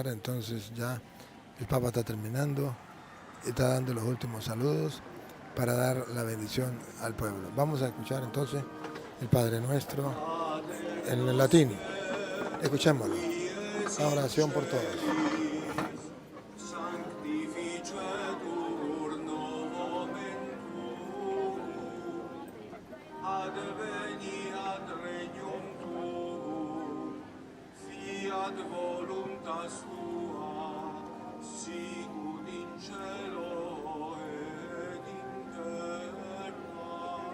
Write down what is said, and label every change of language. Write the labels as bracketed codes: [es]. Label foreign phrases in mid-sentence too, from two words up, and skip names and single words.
[es] Entonces ya el Papa está terminando y está dando los últimos saludos para dar la bendición al pueblo. Vamos a escuchar entonces el Padre Nuestro en el latín. Escuchémoslo. La oración por todos. [la] Sanctificetur nomen tuum, adveniat regnum tuum, fiat voluntas tua, sicut in cielo et in terra.